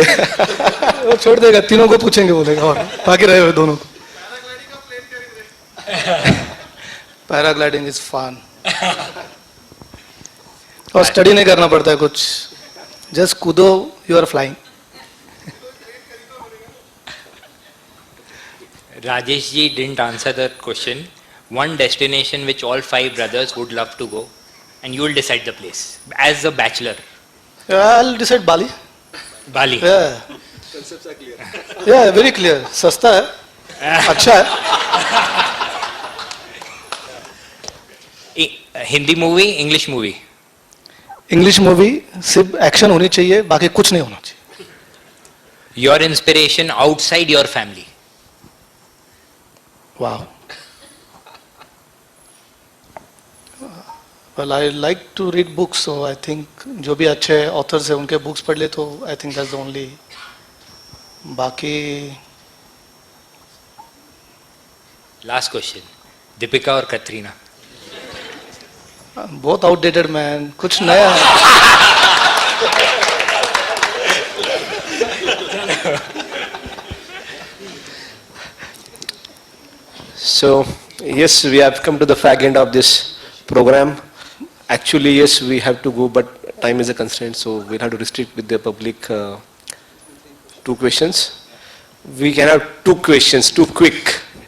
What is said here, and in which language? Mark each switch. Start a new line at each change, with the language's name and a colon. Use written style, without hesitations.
Hindi: वो छोड़ देगा, तीनों को पूछेंगे बोलेगा, और बाकी रहे हुए दोनों को।
English: paragliding is fun,
Hindi: और स्टडी नहीं करना पड़ता है कुछ, जस्ट कूदो,
English: You are flying. Rajesh ji didn't answer the question. One destination which all 5 brothers would love to go, and you will decide the place as a bachelor. I'll decide Bali. Bali. Yeah. Concepts are clear. Yeah, very clear.
Hindi: सस्ता है, अच्छा है। Hindi movie, English movie? English movie सिर्फ action होनी चाहिए, बाकी कुछ नहीं होना चाहिए।
English: Your inspiration outside your family? Wow. Well, I like to read books, so I think
Hindi: जो भी अच्छे authors हैं उनके books पढ़ ले
English: तो I think that's the only.
Hindi: बाकी
English: Last question. Deepika और कतरीना?
Hindi: बहुत outdated man, कुछ नया
English: So, yes, we have come to the fag end of this program. Actually, yes, we have to go, but time is a constraint, so we'll have to restrict with the public 2 questions. We can have 2 questions, 2 quick.